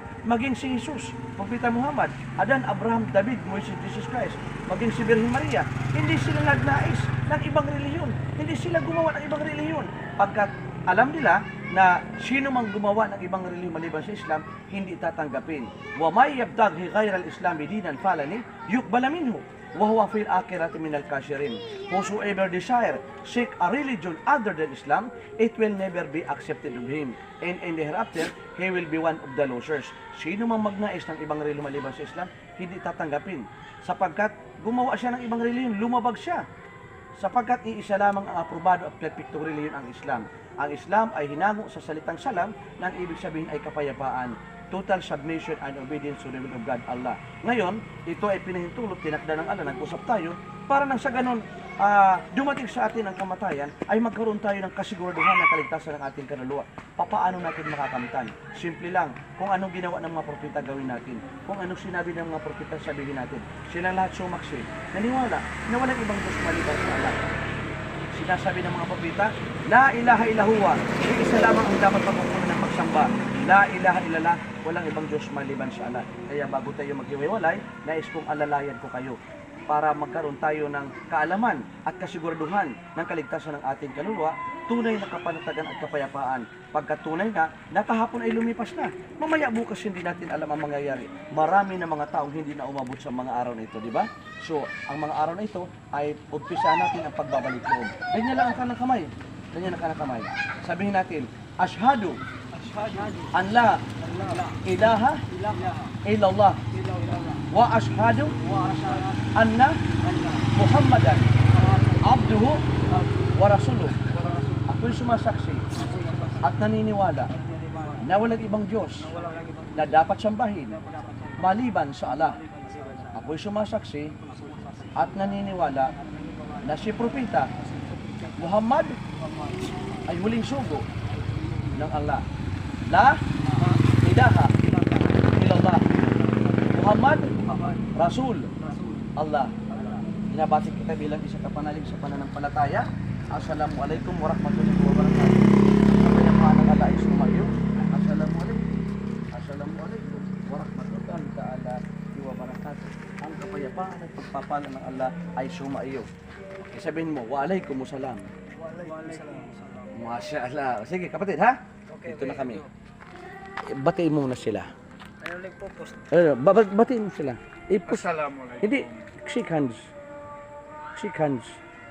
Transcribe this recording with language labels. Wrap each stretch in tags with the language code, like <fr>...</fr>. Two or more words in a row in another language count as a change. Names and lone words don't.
<tl>Maging si Jesus, Propeta Muhammad, Adan, Abraham, David, Moises, Jesus Christ, maging si Virgin Maria, hindi sila nagnais ng ibang relihiyon. Hindi sila gumawa ng ibang relihiyon. Pagkat alam nila na sino mang gumawa ng ibang relihiyon maliban sa Islam, hindi tatanggapin.</tl> <ar>ومن يبتغ غير الإسلام دينا فلن يقبل منه. وهو في الآخرة من الخاسرين.</ar> <en>Whosoever desire seek a religion other than Islam, it will never be accepted of him. And in the hereafter, he will be one of the losers.</en> <tl>Sino mang magnais ng ibang relihiyon maliban sa Islam, hindi tatanggapin. Sapagkat gumawa siya ng ibang relihiyon, lumabag siya. Sapagkat iisa lamang ang aprobado at perfectong relihiyon ang Islam. Ang Islam ay hinango sa salitang salam, nang ibig sabihin ay kapayapaan.</tl> <en>Total submission and obedience to the will of God, Allah.</en> <tl>Ngayon, ito ay pinahintulot, tinakda ng Allah, nag-usap tayo, para nang sa ganun, dumating sa atin ang kamatayan, ay magkaroon tayo ng kasiguraduhan ng kaligtasan ng ating kaluluwa. Paano natin makakamtan? Simple lang, kung anong ginawa ng mga propeta, gawin natin. Kung anong sinabi ng mga propeta, sabihin natin. Silang lahat sumaksi, naniwala na walang ibang Diyos maliban sa Allah. Sinasabi ng mga propeta,</tl> <ar>لا إله إلا هو,</ar> <tl>isa lamang ang dapat pagkukunan ng pagsamba.</tl> <ar>لا إله إلا الله,</ar> <tl>walang ibang Diyos maliban sa Allah. Kaya bago tayo maghiwalay, nais kong alalayan ko kayo para magkaroon tayo ng kaalaman at kasiguraduhan ng kaligtasan ng ating kaluluwa, tunay na kapanatagan at kapayapaan. Pagkatunay nga, nakahapon ay lumipas na. Mamaya bukas hindi natin alam ang mangyayari. Marami na mga taong hindi na umabot sa mga araw na ito, di ba? So, ang mga araw na ito ay umpisa natin ang pagbabalik loob. Ganyan lang ang kanang kamay. Ganyan ang kanang kamay. Sabihin natin,</tl> <ar>أشهد أن لا إله إلا الله وأشهد أن محمدا عبده ورسوله.</ar> <tl>Ako'y sumasaksi at naniniwala na walang ibang Diyos na dapat sambahin maliban sa Allah. Ako'y sumasaksi at naniniwala na si Propeta Muhammad ay huling sugo ng Allah.</tl> <ar>لا إله إلا الله. محمد رسول الله.</ar> <tl>Binabati kita bilang isa kapanalig sa pananampalataya.</tl> <ar>السلام عليكم ورحمة الله وبركاته.</ar> <tl>Kapayapaan ng Allah ay sumayo.</tl> <ar>السلام عليكم ورحمة الله تعالى وبركاته.</ar> <tl>Ang kapayapaan at pagpapala ng Allah ay sumaiyo. Sabihin mo,</tl> <ar>وعليكم السلام. ما شاء الله.</ar> <tl>Sige kapatid ha? Ito na kami. Batiin mo na sila. Batiin mo sila.</tl> <ar>السلام عليكم.</ar> <tl>Hindi,</tl> <en>shake hands. Shake hands.</en>